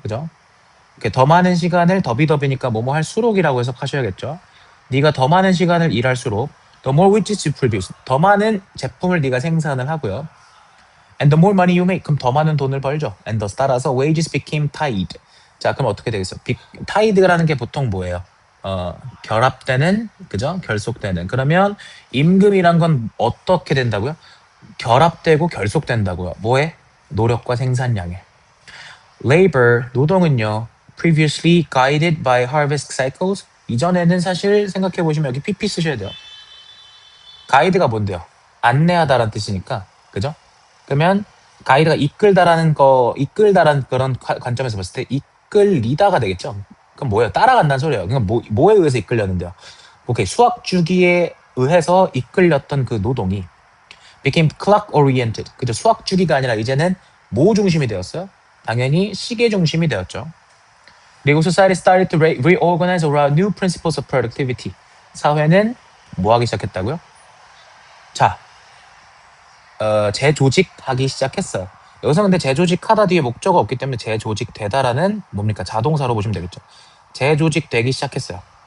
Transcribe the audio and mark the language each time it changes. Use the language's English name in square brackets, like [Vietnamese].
[Korean] 그죠? 더 많은 시간을 더비더비니까 뭐뭐 할수록이라고 해석하셔야겠죠. 네가 더 많은 시간을 일할수록 [English] the more widgets you produce, [Korean] 더 많은 제품을 네가 생산을 하고요. [English] And the more money you make, [Korean] 그럼 더 많은 돈을 벌죠. [English] And thus [Korean] 따라서 [English] wages became tied. [Korean] 자, 그럼 어떻게 되겠어? tied라는 게 보통 뭐예요? 결합되는, 그죠? 결속되는. 그러면 임금이란 건 어떻게 된다고요? 결합되고 결속된다고요. 뭐에? 노력과 생산량에. [English] Labor, [Korean] 노동은요, [English] previously guided by harvest cycles. [Korean] 이전에는 사실 생각해 보시면 여기 PP 쓰셔야 돼요. 가이드가 뭔데요? 안내하다라는 뜻이니까, 그죠? 그러면 가이드가 이끌다라는 그런 관점에서 봤을 때 이끌리다가 되겠죠. 그럼 뭐예요? 따라간다는 소리예요. 그러니까 뭐에 의해서 이끌렸는데요? 오케이, 수학 주기에 의해서 이끌렸던 그 노동이 [English] became clock oriented. [Korean] 그죠? 수학 주기가 아니라 이제는 뭐 중심이 되었어요? 당연히 시계 중심이 되었죠. 그리고 [English] society started to reorganize around new principles of productivity. [Korean] 사회는 뭐 하기 시작했다고요? 자, 재조직하기 시작했어요. 여기서 근데 재조직하다 뒤에 목적어 없기 때문에 재조직되다라는 뭡니까? 자동사로 보시면 되겠죠. 재조직되기 시작했어요.